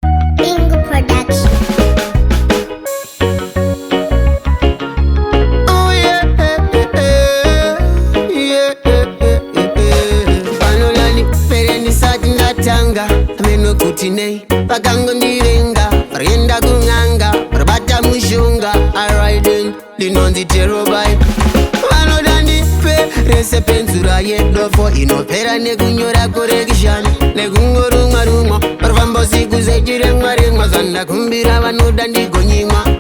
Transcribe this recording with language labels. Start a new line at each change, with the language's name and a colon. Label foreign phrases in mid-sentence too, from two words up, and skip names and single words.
Shona: Bingo Production.
English: Oh, yeah, yeah, yeah, yeah, yeah, yeah, yeah.
Shona: Pano lani pere ndisati ndatanga, ameno kuti nei, vakangondivenga, varienda kung'anga, varibata mushonga,
English: alright then,
Shona: ndinonzi Terobai. Vanoda ndipe rese penzura yedofo, inopera nekunyora correction, nekungorumwa rumwa, varifamba usiku zechiremwa remwa, zvandakumbira vanoda ndigonyimwa.